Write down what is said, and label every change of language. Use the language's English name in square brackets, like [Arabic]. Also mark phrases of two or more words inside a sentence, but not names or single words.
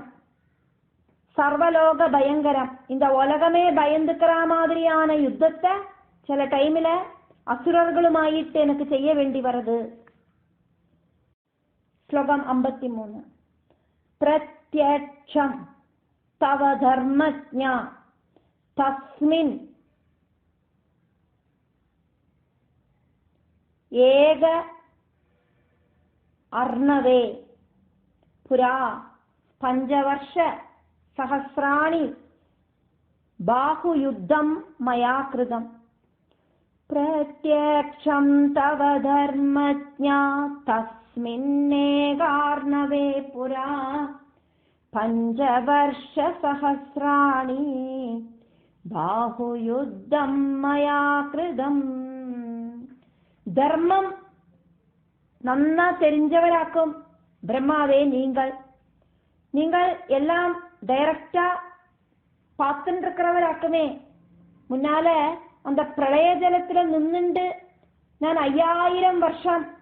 [Tamil] சர்வலோக பயங்கரம், இந்த உலகமே பயந்துக்கிற மாதிரியான யுத்தத்தை சில டைம்ல அசுரர்களுமாயிட்டு எனக்கு செய்ய வேண்டி வருது. [Sanskrit] ஸ்லோகம் 53. प्रत्यक्षं तव धर्मज्ञा तस्मिन् एक अर्णवे पुरा 5 वर्ष सहस्राणि बाहुयुद्धं मया कृतम् प्रत्यक्षं तव धर्मज्ञा तस्मिन्नेकार्णवे पुरा 5 वर्ष सहस्राणि बाहुयुद्धं मया कृतम् [Tamil] தர்மம் நன்னா தெரிஞ்சவராக்கும் பிரம்மாவே நீங்கள் எல்லாம் டைரக்டா பார்த்துட்டு இருக்கிறவராக்குமே முன்னால அந்த பிரளய ஜலத்துல நின்னுண்டு நான் 5000 வருஷம்